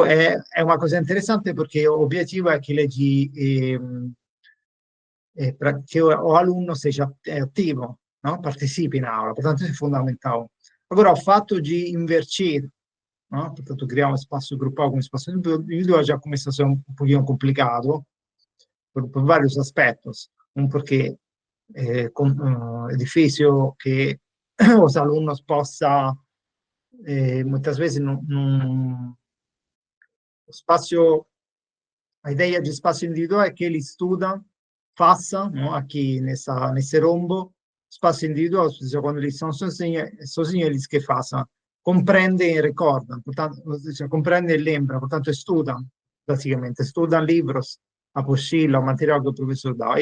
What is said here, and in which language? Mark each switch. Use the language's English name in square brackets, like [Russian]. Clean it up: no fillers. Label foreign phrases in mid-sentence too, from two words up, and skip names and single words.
[Portuguese] É uma coisa interessante porque o objetivo é aquele de para que o aluno seja ativo, não? Participe na aula, portanto isso é fundamental. Agora, o fato de invertir, não? Portanto, criar um espaço grupal com um espaço individual já começa a ser um pouquinho complicado por vários aspectos. Um, porque [Italian] è difficile che [Portuguese] os alunos possa, muitas vezes, o spazio, a ideia de espaço individual é que ele estuda, faça, não? Aqui nesse rombo, espaço individual, ou seja, quando eles são sozinhos, eles que façam, compreendem e recordam, portanto, ou seja, compreendem e lembram, portanto, estudam, basicamente, estudam livros, apostila, o material que o professor dá.